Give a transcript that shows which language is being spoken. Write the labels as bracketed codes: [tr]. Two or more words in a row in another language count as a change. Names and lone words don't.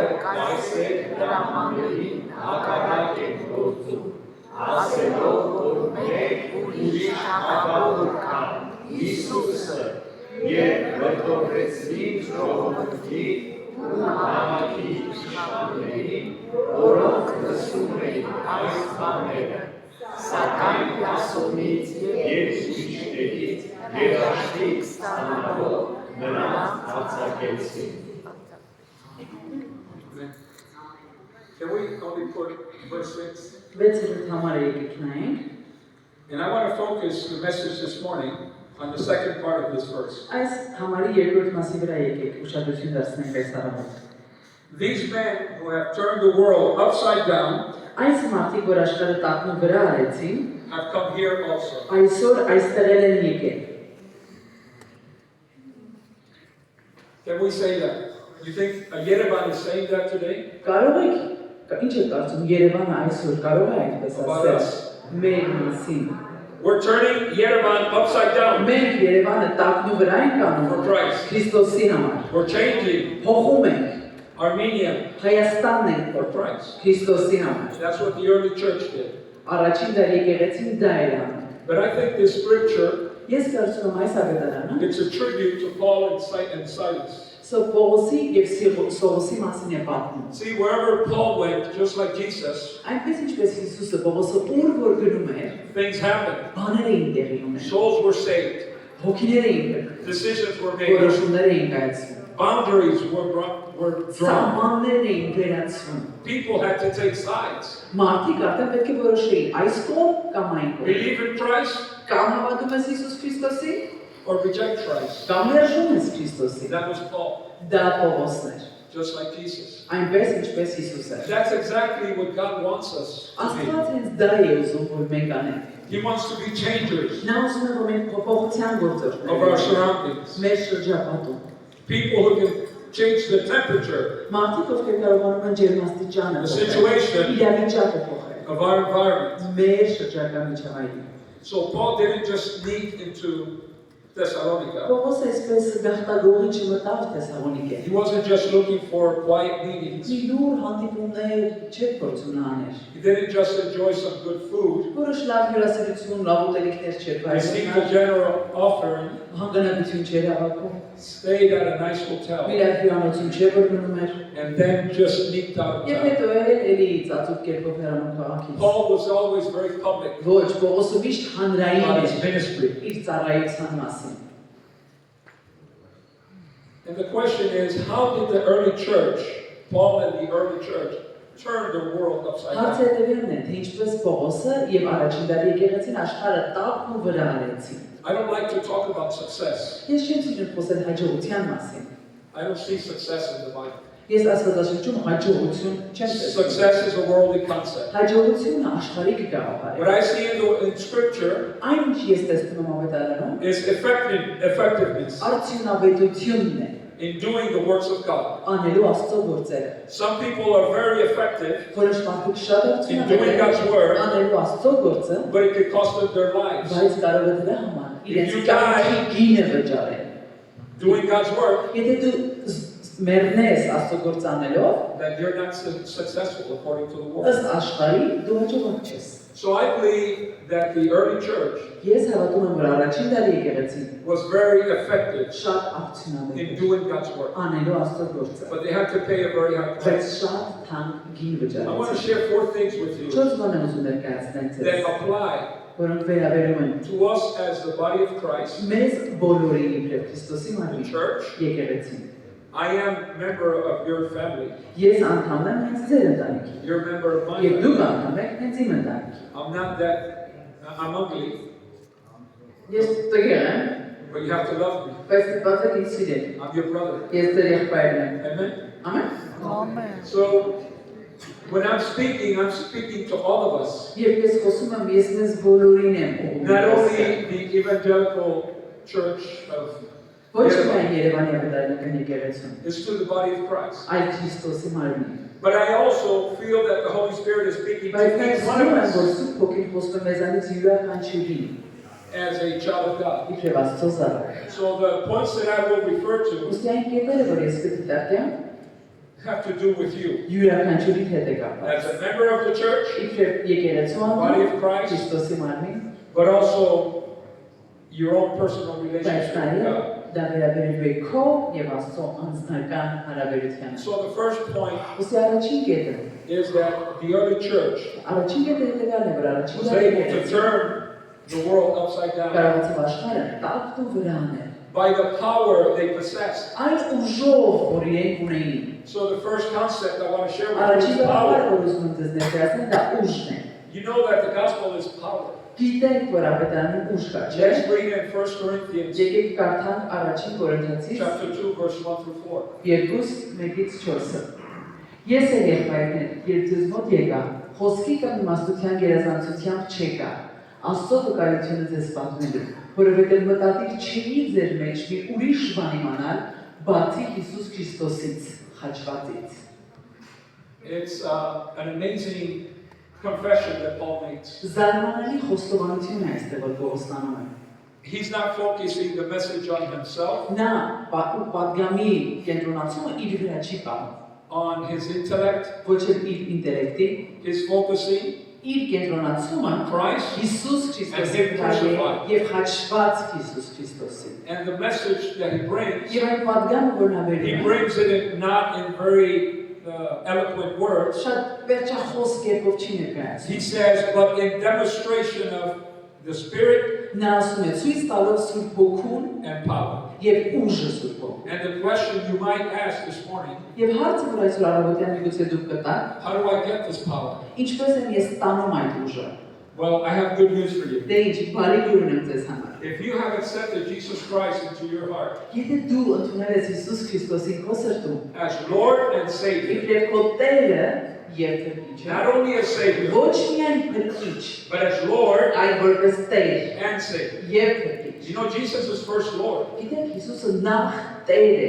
[hy] կայսեր հրամաններին հակառակ են գործում, ասելով, որ մեկ ուրիշ թագավոր կա, Հիսուսը, և վրդովվեցին ժողովրդի ու քաղաքի իշխաններին, որոնք լսում էին այս բաները, սակայն Յասոնից և ուրիշներից երաշխիք ստանալով նրանց հարձակեցին։ [en] Can we only put verse 6? [hy] Վեցերորդ համարը եկեք նայենք։ [en] And I want to focus the message this morning on the second part of this verse. [hy] Այս համարի երկրորդ մասի վրա եկեք ուշադրություն դարձնենք այս առավոտ։ [en] These men who have turned the world upside down [hy] Այս մարդիկ, որ աշխարհը տակնու վրա արեցին, [en] have come here also. [hy] այսօր այստեղ են եկել։ [en] Can we say that? You think Yerevan is saying that today? [hy] Կարող եք, ինչ եք կարծում, Երևանը այսօր կարող է այդպես ասել մեր մասին։ [en] We're turning Yerevan upside down [hy] Մենք Երևանը տակնու վրա ենք [en] for [hy] անում Christ. Քրիստոսի համար։ [en] We're changing [hy] Փոխում ենք Armenia Հայաստանն ենք [en] for Christ. [hy] Քրիստոսի համար։ [en] That's what the early church did. [hy] Առաջին դարի եկեղեցին դա էր անում։ [en] But I think this scripture, [hy] Ես կարծում եմ այս ավետարանը [en] it's a tribute to Paul and Silas. [hy] Պողոսի եւ Սողոսի մասին է պատմում։ [en] See, wherever Paul went, just like Jesus, [hy] Այնպես ինչպես Հիսուսը Պողոսը ուր որ գնում էր, [en] things happened. [hy] բաներ էին տեղի ունենում։ [en] Souls were saved. [hy] Հոգիներ էին գտնում։ [en] Decisions were made. [hy] Որոշումներ էին կայացվում։ [en] Boundaries were drawn. [hy] Սահմաններ էին վերացվում։ [en] People had to take sides. [hy] Մարդիկ արդեն պետք է որոշեին այս կողմ կամ այն կողմ։ [en] Believe in Christ [hy] Կամ հավատում ես Հիսուս Քրիստոսի, [en] or reject Christ. [hy] կամ ներժում ես Քրիստոսի։ [en] That was Paul, [hy] Դա Պողոսն էր։ [en] just like Jesus. [hy] Այնպես ինչպես Հիսուսը։ [en] That's exactly what God wants us to [hy] Աստված հենց դա է ուզում որ մենք անենք։ [en] be. He wants to be changers [hy] Նա ուզում է որ մենք փոփոխության [en] of our [hy] գործողներ [en] surroundings. [hy] մեր շրջապատում։ [en] People who can change the temperature [hy] Մարդիկ ովքեր կարողանում են ջերմաստիճանը [en] The situation [hy] իրավիճակը փոխել։ [en] of our environment. [hy] Մեր շրջակա միջավայրին։ [en] So Paul didn't just sneak into Thessalonica. [hy] Պողոսը այսպես գաղտագողի չմտավ Թեսաղոնիկե։ [en] He wasn't just looking for quiet meetings. [hy] Մի լուր հանդիպումներ չէր փորձում նա աներ։ [en] He didn't just enjoy some good food. [hy] Որոշ լավ հյուրասիրություն, լավ ուտելիքներ չէր [en] Received a [hy] բայց [en] general offering. [hy] հանգանակություն չէր հավաքում։ [en] Stayed at a nice hotel. [hy] Մի լավ հյուրանոցում չէր որ մնում էր։ [en] And then just sneaked out of [hy] Եվ [en] town. [hy] հետո էլի ծածուկ կերպով հեռանում քաղաքից։ [en] Paul was always very public [hy] Ոչ, Պողոսը միշտ հանրային [en] about his [hy] էր [en] ministry. [hy] իր ծառայության մասին։ [en] And the question is, how did the early church, Paul and the early church, turn the world upside [hy] Հարցը [en] down? [hy] հետևյալն է, թե ինչպես Պողոսը եւ առաջին դարի եկեղեցին աշխարհը տակնու վրա արեցին։ [en] I don't like to talk about success. [hy] Ես չեմ սիրում խոսել հաջողության մասին։ [en] I don't see success in the Bible. [hy] Ես աստվածաշնչում հաջողություն չեմ տեսնում։ [en] Success is a worldly concept. [hy] Հաջողությունը աշխարհիկ գաղափար [en] What [hy] է։ [en] I see in Scripture [hy] Այն ինչ ես տեսնում եմ ավետարանում, [en] is effectiveness [hy] արդյունավետությունն է [en] in doing the works of God. [hy] անելու Աստծո գործերը։ [en] Some people are very effective, [hy] Որոշ մարդիկ շատ [en] In doing God's word, [hy] անելու Աստծո գործը, [en] but it could cost them their lives. [hy] բայց կարող է դրա համար իրենց [en] you [hy] կյանքի գինը վճարել։ [en] Doing God's work, [hy] Եթե դու մեռնես Աստծո գործանելով, [en] then you're not successful according to the world. [hy] ըստ աշխարհի դու հաջողակ չես։ [en] So I believe that the early church [hy] Ես հավատում եմ, որ առաջին դարի եկեղեցին [en] was very effective [hy] շատ [en] in [hy] արդյունավետ էր [en] doing God's work, [hy] անելու Աստծո գործը, [en] but they had to pay a very high [hy] բայց [en] price. [hy] շատ թանկ գին [en] I want to [hy] վճարեցին։ [en] share 4 things with you [hy] 4 բան եմ ուզում ներկայացնել [en] that [hy] ձեզ, [en] apply [hy] որոնք վերաբերում են [en] to us as the body of Christ, [hy] մեզ բոլորի իբրև Քրիստոսի [en] the [hy] մարմին [en] church. [hy] եկեղեցին։ [en] I am a member of your family. [hy] Ես անդամ եմ հենց ձեր ընտանիքի, [en] You're a member of my [hy] եւ դուք [en] family. [hy] անդամ եք հենց իմ ընտանիքի։ [en] I'm not that, I'm ugly, [hy] Ես տղեր եմ, [en] but you have to love me. [hy] բայց դուք եք ինձ սիրել։ [en] I'm your brother. [hy] Ես ձեր եղբայրն եմ։ [en] Amen? [hy] Ամեն։ [en] Amen. So, when I'm speaking to all of us. [hy] Երբ ես խոսում եմ, ես մեզ բոլորին եմ [en] Not [hy] ուղղում։ [en] only the evangelical church of [hy] Ոչ միայն Երևանի ավետարանական եկեղեցուն, [en] it's to the body of Christ. [hy] այլ Քրիստոսի մարմին։ [en] But I also feel that the Holy Spirit is speaking to [hy] Բայց մենք [en] each one of [hy] զգում ենք, [en] us [hy] որ Սուրբ Հոգին խոսում է մեզանից յուրաքանչյուրին, [en] as a child of God. [hy] իբրև Աստծո զավակ։ [en] So the points that I will refer to [hy] Ուստի այն կետերը, որ ես կդիտարկեմ, [en] have to do with you. [hy] յուրաքանչյուրի հետ է կապված։ [en] As a member of the church, [hy] Իբրև եկեղեցու [en] body [hy] անդամ, [en] of Christ, [hy] Քրիստոսի մարմին, [en] but also your own personal [hy] բայց [en] relationship with [hy] նաև [en] God. [hy] դա վերաբերում է քո եւ Աստծո անձնական հարաբերությանը։ [en] So the first point [hy] Ուստի առաջին կետը, [en] is that the early church [hy] առաջին կետը հետեւյալն է, որ առաջին [en] was [hy] դարի [en] able to [hy] եկեղեցին [en] turn the world upside down [hy] կարողացավ աշխարհը տակտու վրա անել։ [en] by the power they possessed. [hy] Այն ուժով, որ իրենք ունեին։ [en] So the first concept I want to share with you [hy] Առաջին [en] is [hy] բառը, [en] power. [hy] որ ուզում եմ ձեզ ներկայացնել, դա ուժն է։ [en] You know that the gospel is power. [hy] Գիտենք, որ ավետարանի ուժ կա, չէ՞։ [en] Let's read in 1 Corinthians [hy] Եկեք կարդանք առաջին Կորինթացիս [en] chapter 2, verse 1 through 4. [hy] 2:1-4-ը։ Ես էլ եղբայրներ, երբ ձեզ մոտ եկա, խոսքի կամ իմաստության գերազանցությամբ չեկա, Աստծո վկայությունը ձեզ պատմելու, որովհետև մտադիր չի ձեր մեջ մի ուրիշ բան իմանալ, բացի Հիսուս Քրիստոսից խաչվածից։ [en] It's an amazing confession that Paul makes. [hy] Զարմանալի խոստովանություն է այստեղ որ Պողոսն անում է։ [en] He's not focusing the message on himself, [hy] Նա պատգամի կենտրոնացումը իր վրա չի պահում, [en] on his intellect. [hy] ոչ էլ իր ինտելեկտի, [en] He's focusing [hy] իր կենտրոնացումը Christ Հիսուս Քրիստոսի վրա է եւ խաչված Հիսուս Քրիստոսի։ [en] and the message that he brings. [hy] Եվ այն պատգամը որ նա [en] He [hy] վերում է, [en] brings it in, not in very eloquent words. [hy] շատ վերջախոս կերպով չի ներկայացնում։ [en] He says, but in demonstration of the Spirit [hy] Նա ասում է ցույց տալով Սուրբ Հոգուն [en] and power. [hy] եւ ուժը Սուրբ Հոգու։ [en] And the question you might ask this morning, [hy] Եվ հարցը որ այսօր առավոտյան միգուցե դուք կտաք, [en] how do I get this power? [hy] ինչպես եմ ես ստանում այդ ուժը։ [en] Well, I have good news for you. [hy] Դե ինչ բարի լուր ունեմ ձեզ համար։ [en] If you have accepted Jesus Christ into your heart [hy] Եթե դու ընդունել ես Հիսուս Քրիստոսին քո սրտում, [en] as Lord and Savior, [hy] իբրև քո Տերը եւ Փրկիչը, [en] not only as Savior, [hy] ոչ միայն Փրկիչ, [en] but as Lord [hy] այլ որպես Տեր [en] and Savior. [hy] եւ Փրկիչ։ [en] You know, Jesus is first Lord [hy] Գիտեք Հիսուսը նախ Տեր է